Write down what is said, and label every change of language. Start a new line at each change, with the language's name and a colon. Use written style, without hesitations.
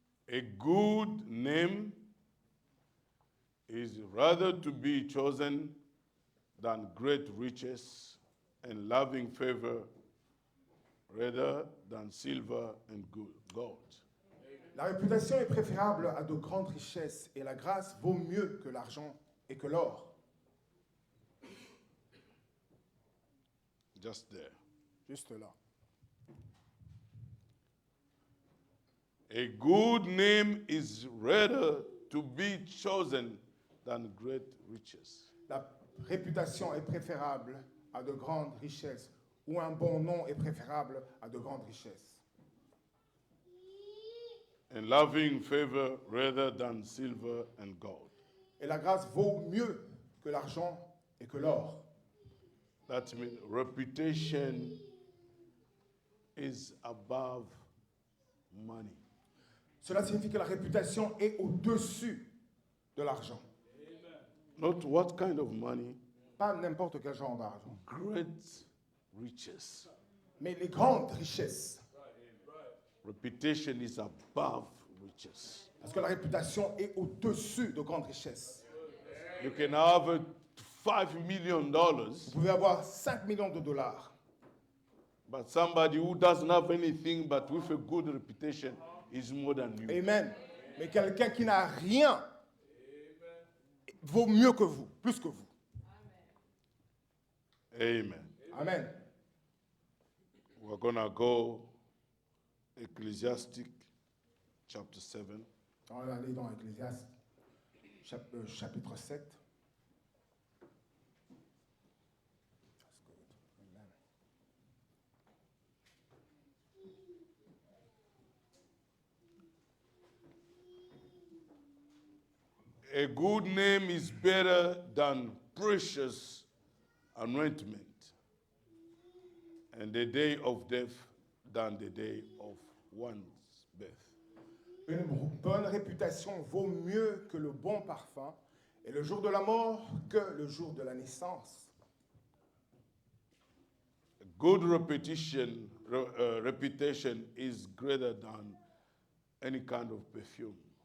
English: A good name is rather to be chosen than great riches and loving favor rather than silver and gold.
French: La réputation est préférable à de grandes richesses et la grâce vaut mieux que l'argent et que l'or.
English: Just there.
French: Juste là.
English: A good name is rather to be chosen than great riches.
French: La réputation est préférable à de grandes richesses ou un bon nom est préférable à de grandes richesses.
English: and loving favor rather than silver and gold.
French: Et la grâce vaut mieux que l'argent et que l'or.
English: That means reputation is above money.
French: Cela signifie que la réputation est au-dessus de l'argent.
English: Not what kind of money,
French: Pas n'importe quel genre d'argent,
English: great riches.
French: mais les grandes richesses.
English: Reputation is above riches.
French: Parce que la réputation est au-dessus de grandes richesses.
English: You can have $5 million,
French: Vous pouvez avoir 5 millions de dollars,
English: but somebody who doesn't have anything but with a good reputation is more than you. amen.
French: Mais quelqu'un qui n'a rien vaut mieux que vous, plus que vous. Amen. Amen.
English: We're going to go Ecclesiastic chapter 7.
French: On va aller dans Ecclésiaste, chapitre 7. Amen.
English: A good name is better than precious anointment, and the day of death than the day of one's birth.
French: Une bonne réputation vaut mieux que le bon parfum, et le jour de la mort que le jour de la naissance.
English: A good reputation is greater than any kind of perfume.